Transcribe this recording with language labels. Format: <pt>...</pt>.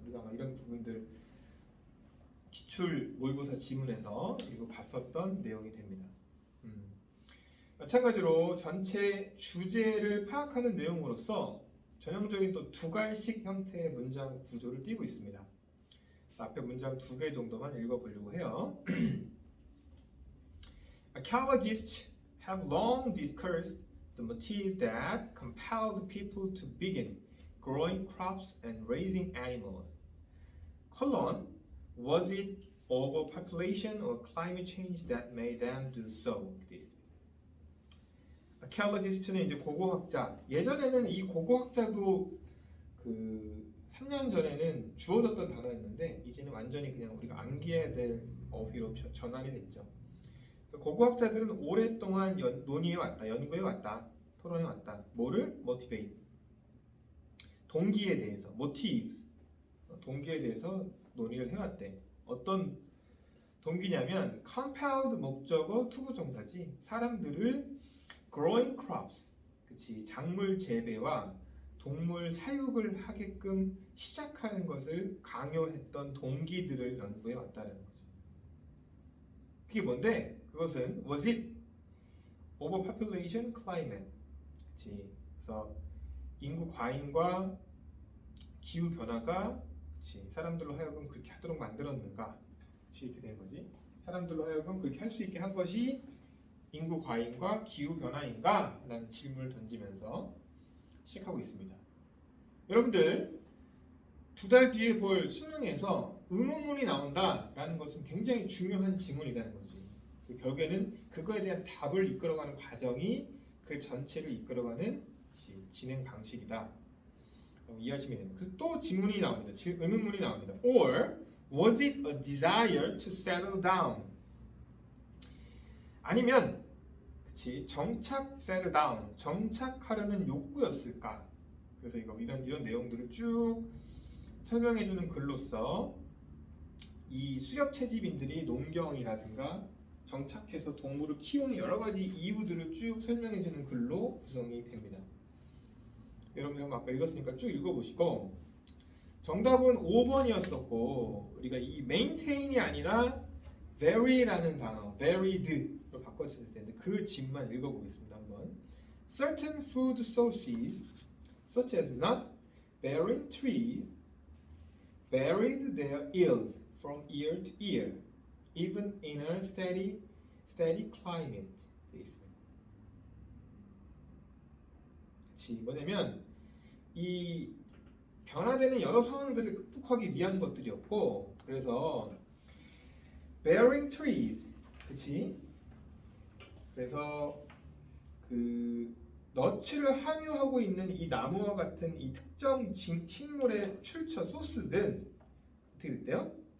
<ko>우리가 아마 이런 부분들 기출 모의고사 지문에서 이거 봤었던 내용이 됩니다. 마찬가지로 전체 주제를 파악하는 내용으로서 전형적인 또 두 갈식 형태의 문장 구조를 띠고 있습니다. 그래서 앞에 문장 2개 정도만 읽어보려고 해요.</ko> <en>Archaeologists have long discussed the motive that compelled people to begin growing crops and raising animals. colon, was it overpopulation or climate change that made them do so?</en> <ko>아케올로지스트는 이제 고고학자. 예전에는 이 고고학자도 그 3년 전에는 주어졌던 단어였는데 이제는 완전히 그냥 우리가 암기해야 될 어휘로 전환이 됐죠. 그래서 고고학자들은 오랫동안 논의해 왔다, 연구해 왔다, 토론해 왔다. 뭐를? motivate. 동기에 대해서, motives. 동기에 대해서 논의를 해왔대. 어떤 동기냐면 compelled 목적어 투부정사지. 사람들을</ko> <en>growing crops,</en> <ko>그치, 작물 재배와 동물 사육을 하게끔 시작하는 것을 강요했던 동기들을 연구해 왔다는 거죠. 그게 뭔데? 그것은</ko> <en>was it overpopulation, climate,</en> <ko>그치. 그래서 인구 과잉과 기후 변화가, 그치, 사람들로 하여금 그렇게 하도록 만들었는가? 그치, 이렇게 된 거지. 사람들로 하여금 그렇게 할 수 있게 한 것이 인구 과잉과 기후 변화인가? 라는 질문을 던지면서 시작하고 있습니다. 여러분들 2달 뒤에 볼 수능에서 의문문이 나온다라는 것은 굉장히 중요한 지문이라는 거지. 그래서 결국에는 그거에 대한 답을 이끌어가는 과정이 그 전체를 이끌어가는 진행 방식이다. 이해하시면 됩니다. 그래서 또 지문이 나옵니다. 의문문이 나옵니다.</ko> <en>Or was it a desire to settle down?</en> <ko>아니면 그치, 정착,</ko> <en>settle down,</en> <ko>정착하려는 욕구였을까? 그래서 이런 내용들을 쭉 설명해주는 글로서 이 수렵 채집인들이 농경이라든가 정착해서 동물을 키우는 여러 가지 이유들을 쭉 설명해주는 글로 구성이 됩니다. 여러분들 아까 읽었으니까 쭉 읽어보시고 정답은 5번이었었고 우리가 이 maintain이 아니라 vary라는 단어, varied로 바꿔줬을 텐데 그 집만 읽어보겠습니다. 한번.</ko> <en>Certain food sources, such as nut-bearing trees, varied their yields from year to year, even in a steady climate.</en> <ko>되어 있습니다. 그치, 뭐냐면 이 변화되는 여러 상황들을 극복하기 위한 것들이었고, 그래서</ko> <en>bearing trees,</en> <ko>그치? 그래서 그 너츠를 함유하고 있는 이 나무와 같은 이 특정 식물의 출처 소스는 어떻게 됐대요?</ko>